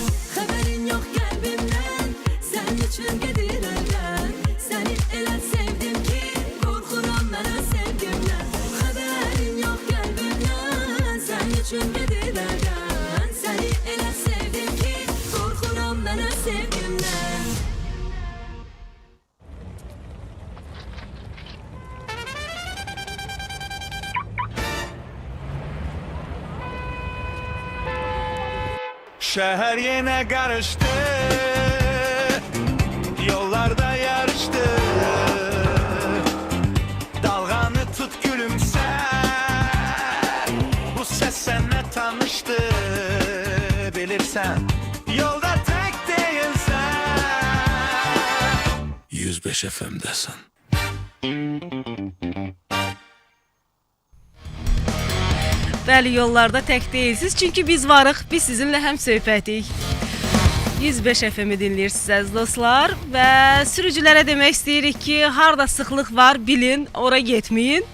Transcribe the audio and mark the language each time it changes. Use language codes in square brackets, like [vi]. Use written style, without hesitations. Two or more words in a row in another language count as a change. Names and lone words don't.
[az] Xəbərin yox qəlbimdən, sənin üçün gedirəm. Səni elə sevdim ki, qorxuram mənə sevgimdən. Xəbərin yox qəlbimdən, sənin üçün gedirəm. Səni elə sevdim ki, qorxuram mənə sevgimdən. [tr] Şehir yine karıştı, yollarda yarıştı. Dalganı tut gülümser, bu ses seninle tanıştı. Bilirsen yolda tek değilsen, 105 FM'desin. [az] Bəli, yollarda tək deyilsiniz, çünki biz varıq, biz sizinlə həm söhbətik. 105 FM-i dinləyirsiniz əziz dostlar və sürücülərə demək istəyirik ki, harda sıxlıq var bilin, ora getməyin.